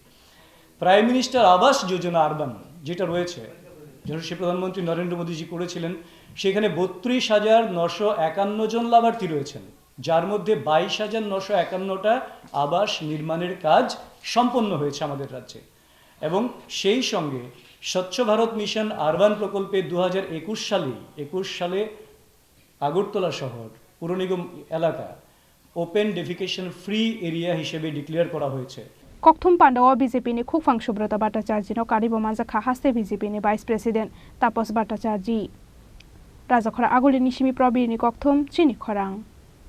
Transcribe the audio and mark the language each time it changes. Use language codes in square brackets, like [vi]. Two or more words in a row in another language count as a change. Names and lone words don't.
[bn] প্রাইম মিনিস্টার আবাস যোজনা আরবান যেটা রয়েছে, যেটা সে প্রধানমন্ত্রী নরেন্দ্র মোদীজি করেছিলেন, সেখানে 32,951 জন লাভার্থী রয়েছেন, যার মধ্যে 22,951টা আবাস নির্মাণের কাজ সম্পন্ন হয়েছে আমাদের রাজ্যে। এবং সেই সঙ্গে স্বচ্ছ ভারত মিশন আরবান প্রকল্পে 2021 সালে আগরতলা শহর পুর নিগম এলাকা [en] open defecation free area [bn] হিসেবে ডিক্লেয়ার করা হয়েছে। [trp] Kokthum Pandawa BJP ni Khukphang Subrata Bhattacharjee no Karibo Manjakha Haste BJP ni [en] Vice President [trp] Tapos Bhattacharjee Raja Khorang Aguli Nishimi Probir ni Kokthum Chini Khorang